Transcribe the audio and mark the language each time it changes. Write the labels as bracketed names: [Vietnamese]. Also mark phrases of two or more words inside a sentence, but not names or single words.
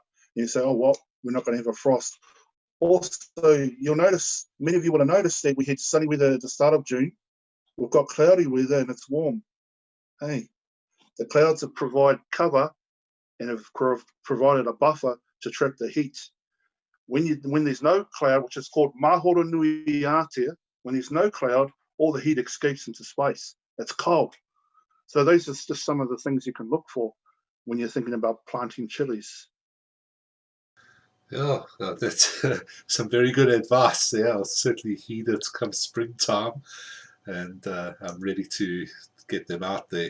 [English] And you say, oh, well, we're not going to have a frost. Also, you'll notice, many of you will have noticed that we had sunny weather at the start of June. We've got cloudy weather and it's warm. Hey, the clouds have provide cover and have provided a buffer to trap the heat. When there's no cloud, which is called [Māori] mahoro nui atea, [English] when there's no cloud, all the heat escapes into space. It's cold. So those are just some of the things you can look for when you're thinking about planting chilies. Yeah, that's some very good advice there. I'll certainly heed it come springtime, and I'm ready to get them out there.